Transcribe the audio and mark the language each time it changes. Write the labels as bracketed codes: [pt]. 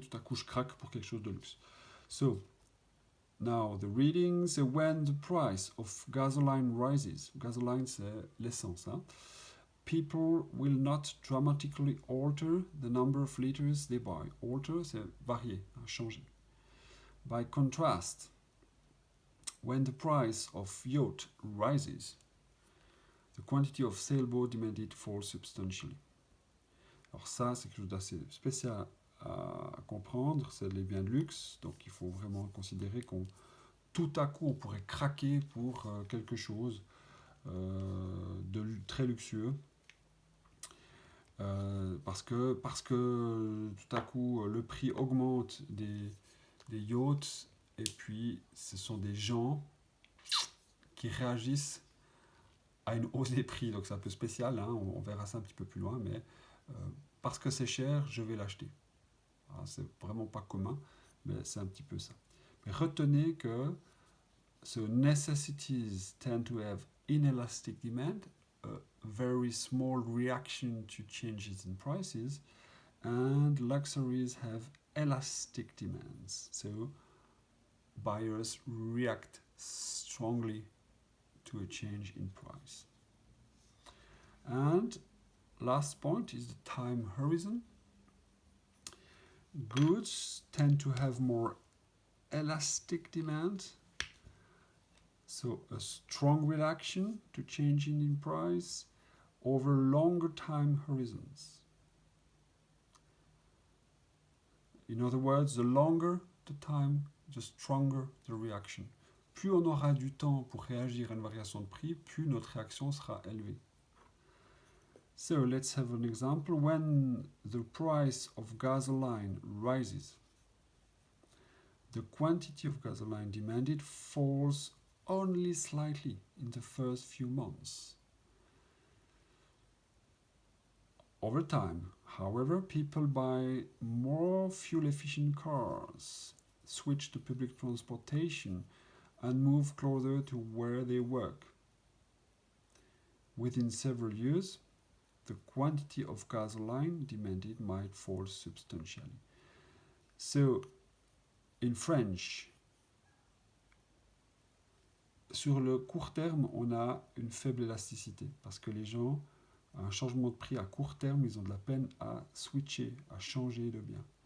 [fr] Tout à coup, je craque pour quelque chose de luxe. [en] So, now the readings, when the price of gasoline rises, gasoline [fr] c'est l'essence, [en] people will not dramatically alter the number of liters they buy. [fr] Alter, c'est varier, changer. [en] By contrast, when the price of yacht rises, the quantity of sailboat demanded falls substantially. [fr] Alors ça, c'est quelque chose d'assez spécial à comprendre, c'est les biens de luxe, donc il faut vraiment considérer qu'on tout à coup on pourrait craquer pour quelque chose de très luxueux, parce que tout à coup le prix augmente des yachts, et puis ce sont des gens qui réagissent à une hausse des prix, donc c'est un peu spécial, on verra ça un petit peu plus loin, mais parce que c'est cher, je vais l'acheter. C'est vraiment pas commun, mais c'est un petit peu ça. Mais retenez que [en] so necessities tend to have inelastic demand, a very small reaction to changes in prices, and luxuries have elastic demands. So buyers react strongly to a change in price. And last point is the time horizon. Goods tend to have more elastic demand, so a strong reaction to changing in price over longer time horizons. In other words, the longer the time, the stronger the reaction. [fr] Plus on aura du temps pour réagir à une variation de prix, plus notre réaction sera élevée. [en] So let's have an example. When the price of gasoline rises, the quantity of gasoline demanded falls only slightly in the first few months. Over time, however, people buy more fuel-efficient cars, switch to public transportation, and move closer to where they work. Within several years, the quantity of gasoline demanded might fall substantially. So, in French, [fr] sur le court terme, on a une faible élasticité parce que les gens, un changement de prix à court terme, ils ont de la peine à switcher, à changer de bien.